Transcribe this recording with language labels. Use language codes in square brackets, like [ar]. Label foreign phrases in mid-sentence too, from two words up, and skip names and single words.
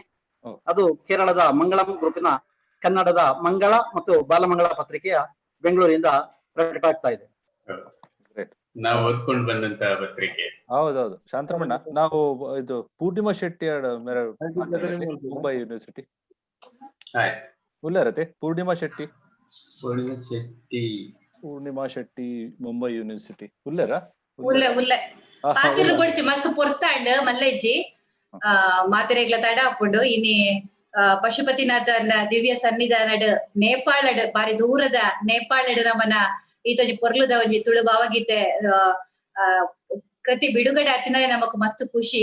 [kn] ಅದು ಕೇರಳದ ಮಂಗಳಂ ಗ್ರೂಪಿನ ಕನ್ನಡದ ಮಂಗಳ ಮತ್ತು ಬಾಲಮಂಗಳ ಪತ್ರಿಕೆಯ ಬೆಂಗಳೂರಿಂದ ಪ್ರಕಟ ಆಗ್ತಾ ಇದೆ. ನಾವು ಓದ್ಕೊಂಡು ಬಂದಂತ ಪತ್ರಿಕೆ. [tcy] ಹೌದೌದು ಶಾಂತರಮಣ್ಣ, ನಾವು ಇದು ಪೂರ್ಣಿಮಾ ಶೆಟ್ಟಿ ಮುಂಬೈ ಯೂನಿವರ್ಸಿಟಿ ಉಳ್ಳರತೆ. ಪೂರ್ಣಿಮಾ ಶೆಟ್ಟಿ ಮುಂಬೈ ಯೂನಿವರ್ಸಿಟಿ ಉಳ್ಳರ ಪಾತಿರ್ಗೊಡ್ಚಿ ಮಸ್ತ್ ಪೊರ್ತಾಂಡ್ ಮಲ್ಲಜ್ಜಿ ಮಾತೆರೆಗ್ಲ ತಡ ಹಾಕೊಂಡು ಇನ್ನಿ ಪಶುಪತಿನಾಥನ ದಿವ್ಯ ಸನ್ನಿಧಾನಡ್ ನೇಪಾಳಡ್ ಬಾರಿ ದೂರದ ನೇಪಾಳಡ್ ನಮ್ಮನ ಈತೊಂಜಿ ಪೊರ್ಲುದ ಒಂಜಿ ತುಳು ಭಾವಗೀತೆ ಕೃತಿ ಬಿಡುಗಡೆ ಆತಿನ ನಮಕ್ ಮಸ್ತ್ ಖುಷಿ.